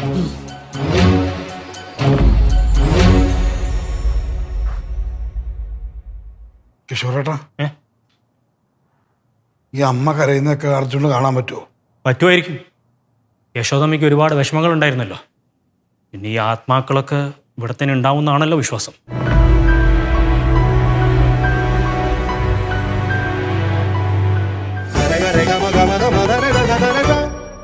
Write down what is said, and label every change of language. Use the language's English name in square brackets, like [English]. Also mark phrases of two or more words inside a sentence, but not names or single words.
[Malayalam] കിഷോറേട്ടാ, ഈ അമ്മ കരയുന്നതൊക്കെ അർജുന് കാണാൻ പറ്റുമോ? പറ്റുമായിരിക്കും. യശോദമ്മയ്ക്ക് ഒരുപാട് വിഷമങ്ങൾ ഉണ്ടായിരുന്നല്ലോ. പിന്നെ ഈ ആത്മാക്കളൊക്കെ ഇവിടെ തന്നെ ഉണ്ടാവുമെന്നാണല്ലോ വിശ്വാസം. Rega, rega, maga, maga, maga, rega, rega, rega.